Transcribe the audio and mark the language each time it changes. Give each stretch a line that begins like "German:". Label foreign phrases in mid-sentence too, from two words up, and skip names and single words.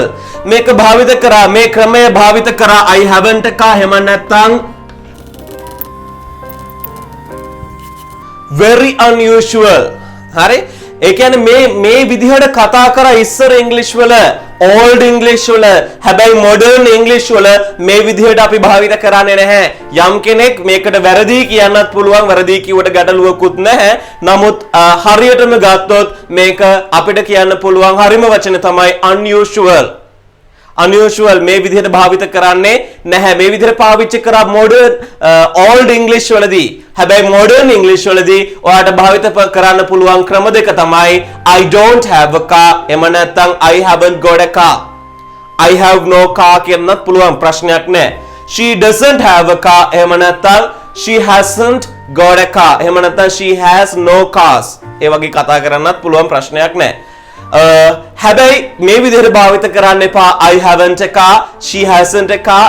Sinhala: මේක භාවිත කරා, මේ ක්‍රමය භාවිත කරා
English: I haven't a car.
Sinhala: එහෙම නැත්නම්
English: very unusual.
Sinhala: හරි? ඒ කියන්නේ මේ විදිහට කතා කරා ඉස්සර ඉංග්‍රීසි වල, old ඉංග්‍රීසි වල. හැබැයි modern ඉංග්‍රීසි වල මේ විදිහට අපි භාවිත කරන්නේ නැහැ. යම් කෙනෙක් මේකට වැරදි කියන්නත් පුළුවන්. වැරදි කිව්වට ගැටලුවකුත් නැහැ. නමුත් හරියටම ගත්තොත් මේක අපිට කියන්න පුළුවන් හරිම වචනේ තමයි unusual. unusual මේ විදිහට භාවිත කරන්නේ නැහැ. මේ විදිහට පාවිච්චි කරා
English: modern old english
Sinhala: වලදී. හැබැයි
English: modern english
Sinhala: වලදී ඔයාලට භාවිත කරන්න පුළුවන් ක්‍රම දෙක තමයි
English: I don't have a car. එහෙම නැත්නම් I haven't got a car. I have no car
Sinhala: කියන්නත් පුළුවන්, ප්‍රශ්නයක් නැහැ.
English: She doesn't have a car.
Sinhala: එහෙම නැත්නම්
English: she hasn't got a car.
Sinhala: එහෙම නැත්නම්
English: she has no cars.
Sinhala: ඒ වගේ කතා කරන්නත් පුළුවන්, ප්‍රශ්නයක් නැහැ. හැබැයි මේ විදිහට භාවිත කරන්න එපා
English: I haven't a car, she hasn't a car.